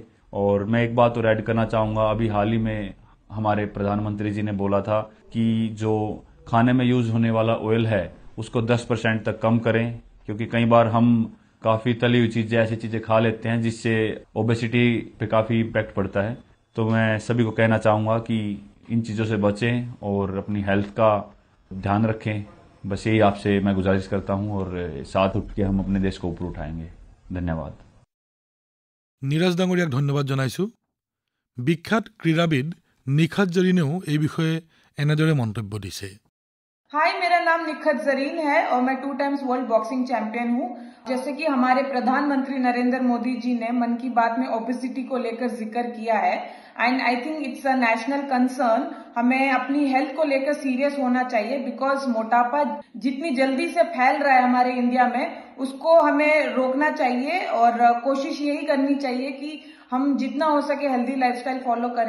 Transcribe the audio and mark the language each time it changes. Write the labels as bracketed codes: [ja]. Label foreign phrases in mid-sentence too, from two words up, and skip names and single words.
[hi] और मैं एक बात और ऐड करना चाहूँगा, अभी हाल ही में हमारे प्रधानमंत्री जी ने बोला था कि जो खाने में यूज होने वाला ऑयल है उसको 10% तक कम करें, क्योंकि कई बार हम काफ़ी तली हुई चीज़ें, ऐसी चीज़ें खा लेते हैं जिससे ओबेसिटी पे काफ़ी इम्पैक्ट पड़ता है। तो मैं सभी को कहना चाहूँगा कि इन चीज़ों से बचें और अपनी हेल्थ का ध्यान रखें। बस यही आपसे मैं गुजारिश करता हूँ, और साथ उठ के हम अपने देश को ऊपर उठाएंगे। धन्यवाद। [as] নীৰজ ডাঙৰীয়াক ধন্যবাদ জনাইছো। বিখ্যাত ক্ৰীড়াবিদ নিখাত জৰিনেও এই বিষয়ে এনেদৰে মন্তব্য দিছে। [hi] हाय, मेरा नाम निखत जरीन है और मैं 2 [en] times world boxing champion [hi] हूँ। जैसे कि हमारे प्रधानमंत्री नरेंद्र मोदी जी ने मन की बात में ओबेसिटी को लेकर जिक्र किया है, [en] and I think it's a national concern. [hi] हमें अपनी हेल्थ को लेकर सीरियस होना चाहिए, बिकॉज मोटापा जितनी जल्दी से फैल रहा है हमारे इंडिया में, उसको हमें रोकना चाहिए और कोशिश यही करनी चाहिए कि हम जितना हो सके [en] healthy lifestyle follow [hi] करें।